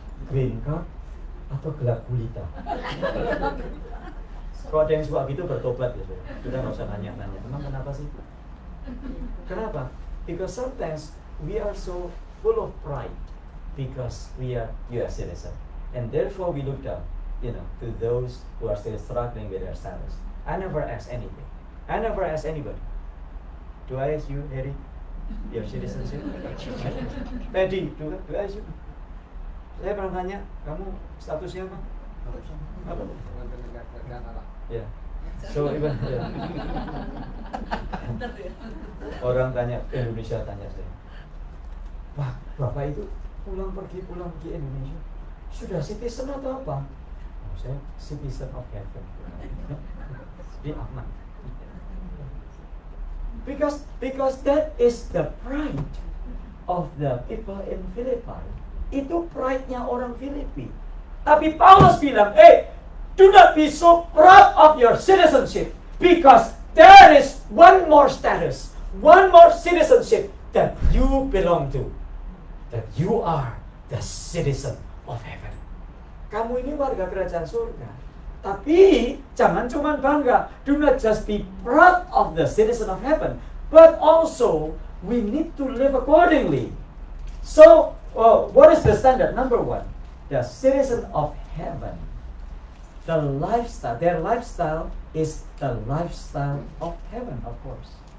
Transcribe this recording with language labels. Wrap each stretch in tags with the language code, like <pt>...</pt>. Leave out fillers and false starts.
<id>Green card? Atau gelap gulita? Kalau ada yang suka gitu bertobat ya, saudara. Sudah nggak usah nanya-nanya. Emang kenapa sih? Kenapa?</id> <en>Because sometimes we are so full of pride because we are U.S. citizens, and therefore we look down, to those who are still struggling with their status. I never ask anything. I never ask anybody. Do I ask you, Harry, your citizenship? Teddy, do I ask you?</en> <id>Saya pernah tanya, kamu statusnya apa? Apa? Ya. So even orang tanya Indonesia, tanya saya, wah, bapak itu pulang pergi Indonesia sudah citizen atau apa? Oh, saya</id> <en>citizen of heaven.</en> <id>Di aman.</id> <en>Because that is the pride of the people in Philippi.</en> <id>Itu pride-nya orang Filipi. Tapi Paulus bilang,</id> <en>do not be so proud of your citizenship, because there is one more status, one more citizenship that you belong to, that you are the citizen of heaven.</en> <id>Kamu ini warga kerajaan surga. Tapi jangan cuma bangga.</id> <en>Do not just be proud of the citizen of heaven, but also we need to live accordingly. So, what is the standard? Number one, the citizen of heaven. The lifestyle, their lifestyle is the lifestyle of heaven, of course.</en>